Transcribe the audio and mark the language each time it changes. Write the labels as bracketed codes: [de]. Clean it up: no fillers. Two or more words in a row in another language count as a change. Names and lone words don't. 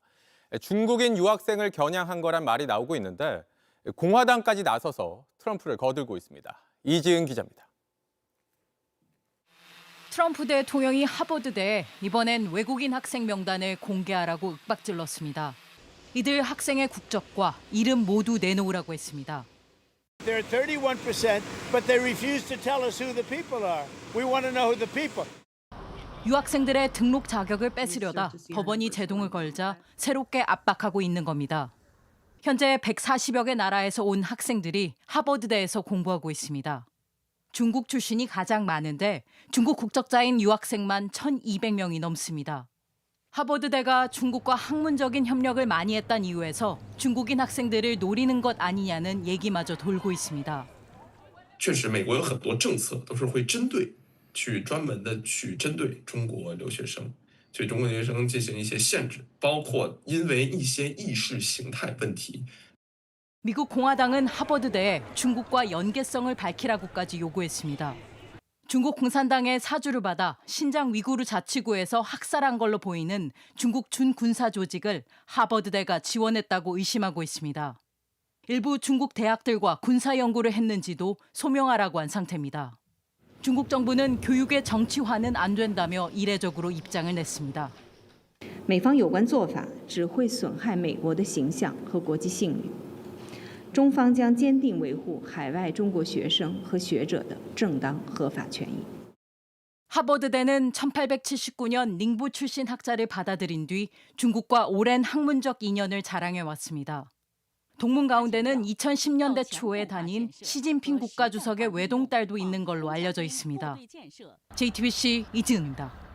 [ko] 중국인 유학생을 겨냥한 거란 말이 나오고 있는데 공화당까지 나서서 트럼프를 거들고 있습니다. 이지은 기자입니다. 트럼프 대통령이 하버드대에 이번엔 외국인 학생 명단을 공개하라고 윽박질렀습니다. 이들 학생의 국적과 이름 모두 내놓으라고 했습니다. [en] They're 31%, but they refuse to tell us who the people are. We want to know who the people. [ko] 유학생들의 등록 자격을 뺏으려다 법원이 제동을 걸자 새롭게 압박하고 있는 겁니다. 현재 140여 개 나라에서 온 학생들이 하버드대에서 공부하고 있습니다. 중국 출신이 가장 많은데 중국 국적자인 유학생만 1,200명이 넘습니다. 하버드대가 중국과 학문적인 협력을 많이 했다는 이유에서 중국인 학생들을 노리는 것 아니냐는 얘기마저 돌고 있습니다. [zh] 确实美国有很多政策都是会针对去专门的去针对中国留学生对中国留学生进行一些限制包括因为一些意识形态问题 [ko] 미국 공화당은 하버드대에 중국과 연계성을 밝히라고까지 요구했습니다. 중국 공산당의 사주를 받아 신장 위구르 자치구에서 학살한 걸로 보이는 중국 준군사 조직을 하버드대가 지원했다고 의심하고 있습니다. 일부 중국 대학들과 군사 연구를 했는지도 소명하라고 한 상태입니다. 중국 정부는 교육의 정치화는 안 된다며 이례적으로 입장을 냈습니다. [zh] 美方有关做法只会损害美国的形象和国际信誉。中方将坚定维护海外中国学生和学者的正当合法权益。 [ko] 하버드대는 1879년 닝부 출신 학자를 받아들인 뒤 중국과 오랜 학문적 인연을 자랑해왔습니다. 동문 가운데는 2010년대 초에 다닌 시진핑 국가주석의 외동딸도 있는 걸로 알려져 있습니다. JTBC 이지은입니다.